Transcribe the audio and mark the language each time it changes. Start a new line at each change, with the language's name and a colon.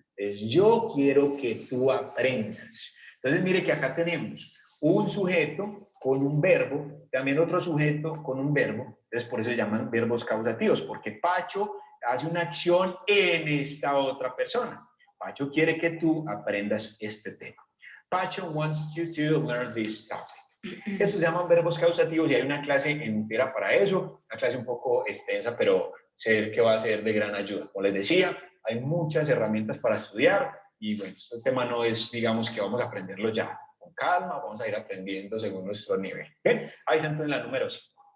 Spanish: Es yo quiero que tú aprendas. Entonces, mire que acá tenemos un sujeto con un verbo, también otro sujeto con un verbo. Entonces, por eso se llaman verbos causativos, porque Pacho hace una acción en esta otra persona. Pacho quiere que tú aprendas este tema.
English: Pacho wants you to learn this topic.
Spanish: Estos se llaman verbos causativos y hay una clase entera para eso, una clase un poco extensa, pero sé que va a ser de gran ayuda. Como les decía, hay muchas herramientas para estudiar y bueno, este tema no es, digamos, que vamos a aprenderlo ya. Con calma, vamos a ir aprendiendo según nuestro nivel. ¿Bien? Ahí está entonces la número 5.